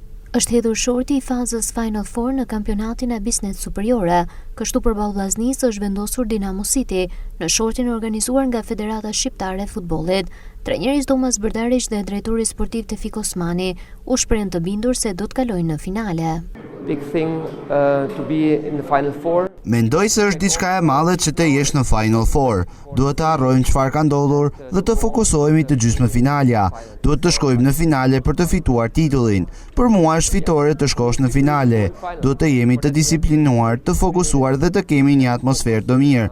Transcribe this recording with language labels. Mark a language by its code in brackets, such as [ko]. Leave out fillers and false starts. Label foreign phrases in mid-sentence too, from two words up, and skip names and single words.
[sq] Është hedhur shorti i fazës Final Four në kampionatin e Bisnet Superiore. Kështu përballë Vllaznisë është vendosur Dinamo City në shortin organizuar nga Federata Shqiptare e Futbollit. Trajneri Thomas Brdarić dhe drejtori sportiv Tefik Osmani u shprehen të bindur se do të kalojnë në finale. [en] Big thing to be in the Final Four. [sq] Mendoj se është diçka e madhe që të jesh në Final Four. Duhet të harrojmë çfarë ka ndodhur dhe të fokusohemi te gjysmëfinalja. Duhet të shkojmë në finale për të fituar titullin. Për mua është fitore të shkosh në finale. Duhet të jemi të disiplinuar, të fokusuar dhe të kemi një atmosferë të mirë.